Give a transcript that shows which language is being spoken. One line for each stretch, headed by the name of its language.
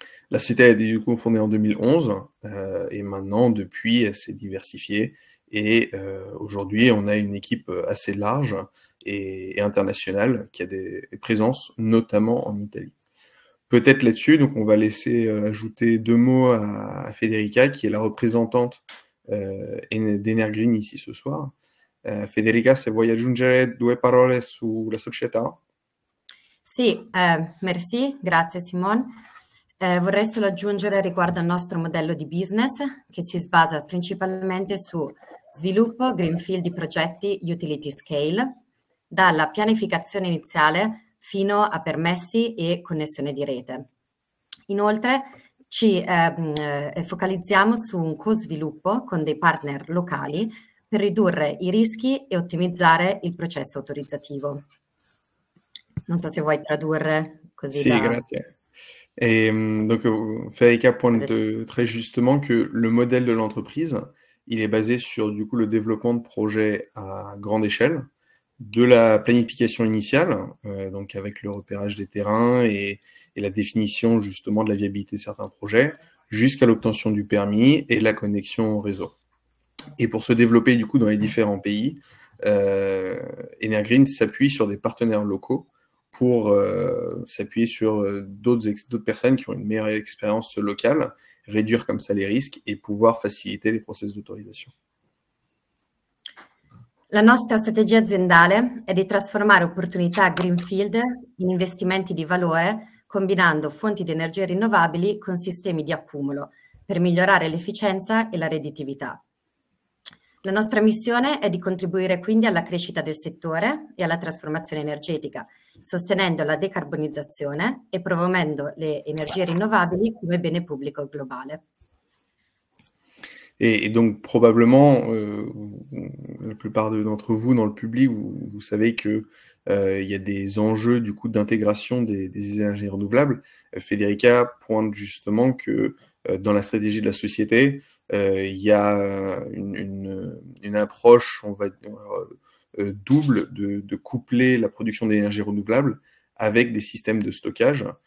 French: La société a été du coup fondée en 2011 et maintenant, depuis, elle s'est diversifiée et aujourd'hui, on a une équipe assez large et internationale qui a des présences, notamment en Italie. Peut-être là-dessus, donc on va laisser ajouter 2 mots à Federica, qui est la représentante d'Energreen ici ce soir.
Italian: Federica, se vuoi aggiungere 2 parole sulla società? Sì, merci, grazie Simone. Vorrei solo aggiungere riguardo al nostro modello di business che si basa principalmente su sviluppo greenfield di progetti utility scale, dalla pianificazione iniziale fino a permessi e connessione di rete. Inoltre ci focalizziamo su un co-sviluppo con dei partner locali per ridurre i rischi e ottimizzare il processo autorizzativo. Non so se vuoi tradurre così. Si, grazie.
French: Et donc, Federica pointe très justement que le modèle de l'entreprise, il est basé sur du coup le développement de projets à grande échelle, de la planification initiale, donc avec le repérage des terrains et la définition justement de la viabilité de certains projets, jusqu'à l'obtention du permis et la connexion au réseau. Et pour se développer du coup dans les différents pays, Energreen s'appuie sur des partenaires locaux pour s'appuyer sur d'autres personnes qui ont une meilleure expérience locale, réduire comme ça les risques et pouvoir faciliter les process d'autorisation.
Italian: La nostra strategia aziendale è di trasformare opportunità greenfield in investimenti di valore, combinando fonti di energie rinnovabili con sistemi di accumulo per migliorare l'efficienza e la redditività. La nostra missione è di contribuire quindi alla crescita del settore e alla trasformazione energetica, sostenendo la decarbonizzazione e promuovendo le energie rinnovabili come bene pubblico globale.
French: Et donc probablement, la plupart d'entre vous dans le public, vous savez que il y a des enjeux du coup d'intégration des énergies renouvelables. Federica pointe justement que dans la stratégie de la société, il y a une approche, on va dire, double de coupler la production d'énergie renouvelable avec des systèmes de stockage